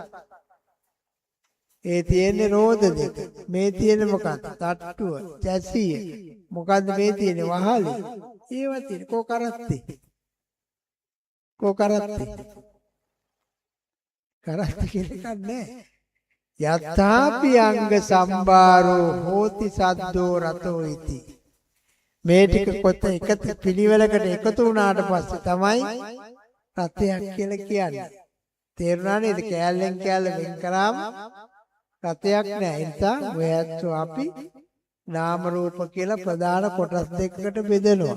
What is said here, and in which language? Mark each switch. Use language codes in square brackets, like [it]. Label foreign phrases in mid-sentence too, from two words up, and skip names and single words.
[si] ඒ තියෙන්නේ රෝද දෙක. මේ තියෙන්නේ මොකක්ද? තට්ටුව, චැසිය. මොකද්ද මේ තියෙන්නේ? වහලේ. ඒවා තියෙන්නේ කෝ කරත්තේ. කෝ කරත්තේ. කරත්තේ කියලා එකක් නැහැ. [pi] යත්තාපි අංග සම්බාරෝ හෝති සද්දෝ රතෝ ඉති. [si] මේ ටික කොට එකතු පිළිවෙලකට එකතු වුණාට පස්සේ තමයි රතයක් කියලා කියන්නේ. තේරුණා නේද? කෑල්ලෙන් කෑල්ල වෙන් කරාම රතයක් නෑ. ඒ නිසා ඔයත් අපි නාම රූප කියලා ප්‍රධාන කොටස් දෙකකට බෙදනවා.